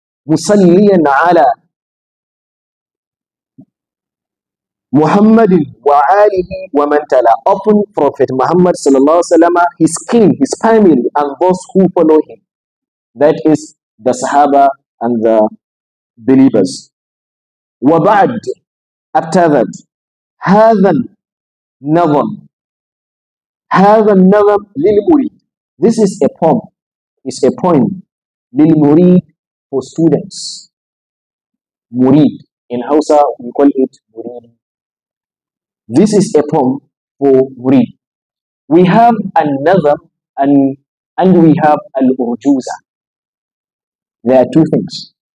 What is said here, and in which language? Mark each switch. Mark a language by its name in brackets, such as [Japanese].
[Arabic] Musalliyan ala Muhammadin wa alihi wa man tala. [English] Upon Prophet Muhammad sallallahu alaihi wasallam, his king, his family, and those who follow him. That is the Sahaba and the believers. Wa ba'd. After that, [Arabic] هذا النظم هذا النظم للمريد. [English] This is a poem. It's a poem. للمريد for students. Murid. In Hausa, we call it murid. This is a poem for murid. We have another and we have al-urjuza. There are two things.